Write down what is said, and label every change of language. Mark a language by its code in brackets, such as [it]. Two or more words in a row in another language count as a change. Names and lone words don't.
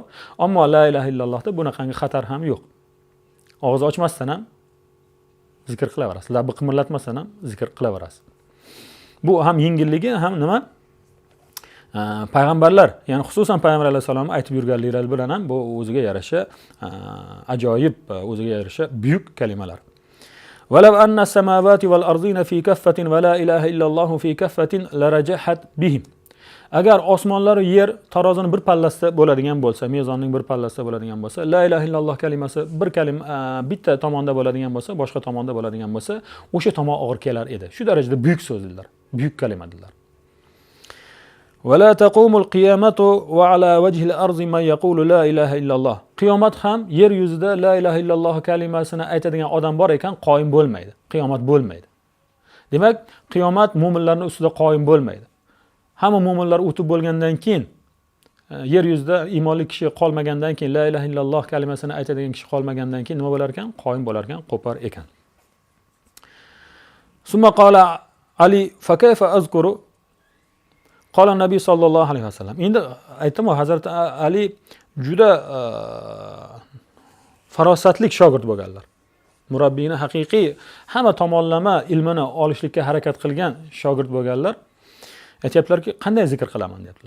[uz] Ammo [ar] لا إله إلا الله-da [uz] bunaqangi xatar ham yo'q. Og'iz ochmasdan ham zikr qilaverasiz. Labni qimirlatmasdan ham zikr qilaverasiz. Bu ham yengilligi, ham nima? Payg'ambarlar, ya'ni xususan payg'ambar alayhisalom aytib yurganliklari bilan ham bu o'ziga yarasha ajoyib, o'ziga yarasha buyuk kalimalar. [ar] ولو أن السماوات والأرضين في كفة ولا إله إلا الله في كفة لرجحت بهم. [uz] Agar osmonlar va yer tarozining bir pallasida bo'ladigan bo'lsa, mezonning bir pallasida bo'ladigan bo'lsa, [ar] لا إله إلا الله [uz] kalimasi bir kalima bitta tomonda bo'ladigan bo'lsa, boshqa tomonda bo'ladigan bo'lsa, o'sha tomon og'ir kelar edi. Shu darajada buyuk so'zlar, buyuk kalimalar. [ar] ولا تقوم القيامة وعلى وجه الأرض من يقول لا إله إلا الله. [uz] Qiyomat ham yer yuzida [ar] لا إله إلا الله [uz] kalimasini aytadigan odam bor ekan, qoyim bo'lmaydi. Qiyomat bo'lmaydi. Demak, qiyomat mu'minlarning ustida qoyim bo'lmaydi. Hamma mu'minlar o'tib bo'lgandan keyin, yer yuzida iymonli kishi qolmagandan keyin, [ar] لا إله إلا الله [uz] kalimasini aytadigan kishi qolmagandan keyin nima bo'lar ekan? Qoyim bo'lar ekan, qo'par ekan. [ar] ثم قال علي فكيف أذكر قال النبي صلى الله عليه وسلم. [uz] Endi aytdim, Hazrat Ali juda farosatli shogird bo'lganlar. Murabbiyni haqiqiy hamma tomonlama ilmini olishlikka harakat qilgan shogird bo'lganlar. Aytiblarki, qanday zikr qilaman deyaptilar.